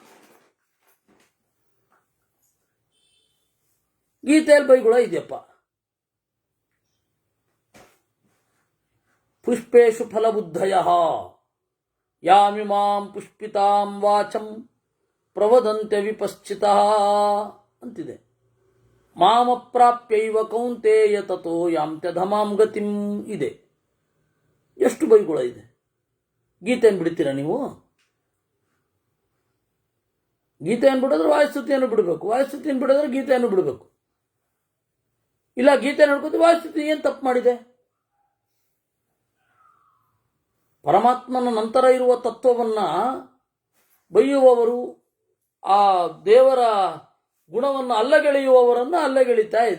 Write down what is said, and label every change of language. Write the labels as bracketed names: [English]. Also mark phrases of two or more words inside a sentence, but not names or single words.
[Kannada] ಗೀತೆಯಲ್ಲಿ ಬೈಗುಳ ಇದೆಯಪ್ಪ. [Sanskrit] ಪುಷ್ಪೇಶು ಫಲಬುದ್ಧಯ ಯಾಮಿಮಾಂ ಪುಷ್ಪಿತಾಂ ವಾಚಂ ಪ್ರವದಂತ್ಯ ವಿಪಶ್ಚಿತಃ ಅಂತಿದೆ. ಮಾಮಪ್ರಾಪ್ಯೈವ ಕೌಂತೇಯ ತತೋ ಯಾಂತ್ಯಧಮಾಂ ಗತಿಂ ಇದೆ. [Kannada] ಎಷ್ಟು ಬೈಗುಳ ಇದೆ. ಗೀತೆಯನ್ನು ಬಿಡ್ತೀರಾ ನೀವು? ಗೀತೆಯನ್ನು ಬಿಡಿದ್ರೆ ವಾಯುಸ್ತುತಿಯನ್ನು ಬಿಡಬೇಕು, ವಾಯುಸ್ತುತಿಯನ್ನು ಬಿಡಿದ್ರೆ ಗೀತೆಯನ್ನು ಬಿಡಬೇಕು. ಇಲ್ಲ ಗೀತೆ ನೋಡ್ಕೋತ ವಾಯುಸ್ತುತಿ ಏನು ತಪ್ಪು ಮಾಡಿದೆ? ಪರಮಾತ್ಮನ ನಂತರ ಇರುವ ತತ್ವವನ್ನ ಬೈಯುವವರು, ಆ ದೇವರ ಗುಣವನ್ನು ಅಲ್ಲಗೆಳೆಯುವವರನ್ನು ಅಲ್ಲಗೆಳಿತಾ ಇದೆ.